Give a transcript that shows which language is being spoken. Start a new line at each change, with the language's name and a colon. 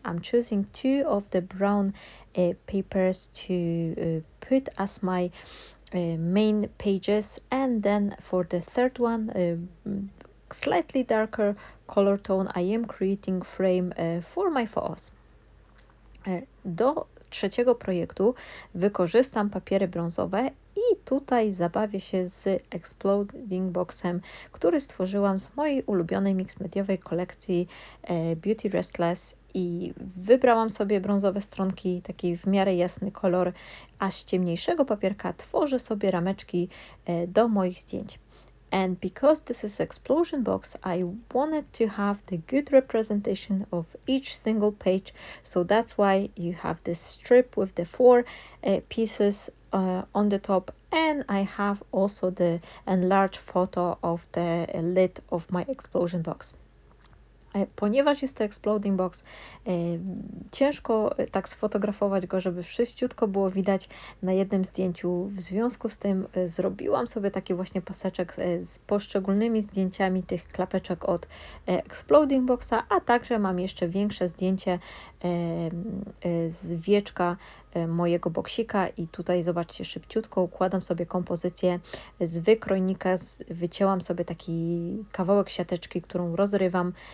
English: I'm choosing 2 of the brown papers to put as my main pages, and then for the third one, slightly darker color tone, I am creating frame for my photos.
Polish: Do trzeciego projektu wykorzystam papiery brązowe i tutaj zabawię się z Exploding Boxem, który stworzyłam z mojej ulubionej mixmediowej kolekcji Beauty Restless, i wybrałam sobie brązowe stronki, taki w miarę jasny kolor, a z ciemniejszego papierka tworzę sobie rameczki do moich zdjęć.
English: And because this is explosion box, I wanted to have the good representation of each single page. So that's why you have this strip with the 4 pieces on the top. And I have also the enlarged photo of the lid of my explosion box.
Polish: Ponieważ jest to exploding box, ciężko tak sfotografować go, żeby wszyściutko było widać na jednym zdjęciu. W związku z tym zrobiłam sobie taki właśnie paseczek z poszczególnymi zdjęciami tych klapeczek od exploding boxa, a także mam jeszcze większe zdjęcie z wieczka mojego boksika i tutaj zobaczcie, szybciutko układam sobie kompozycję z wykrojnika, wycięłam sobie taki kawałek siateczki, którą rozrywam.